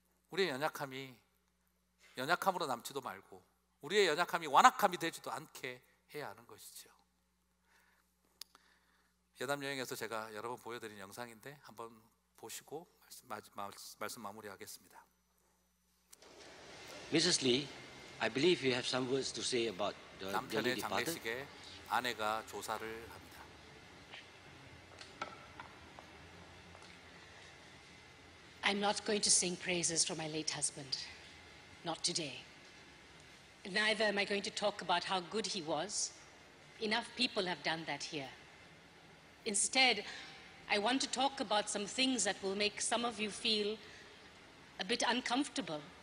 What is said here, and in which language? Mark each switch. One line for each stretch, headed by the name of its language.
Korean: 우리의 연약함이 연약함으로 남지도 말고 우리의 연약함이 완악함이 되지도 않게 해야 하는 것이죠. 예담 여행에서 제가 여러 번 보여드린 영상인데 한번 보시고 말씀 마무리하겠습니다.
English: Mrs. Lee, I believe you have some words to say about the
Korean: 남편의
English: lady father.
Korean: 장례식에 아내가 조사를 합니다.
English: I'm not going to sing praises for my late husband. Not today. Neither am I going to talk about how good he was. Enough people have done that here. Instead, I want to talk about some things that will make some of you feel a bit uncomfortable.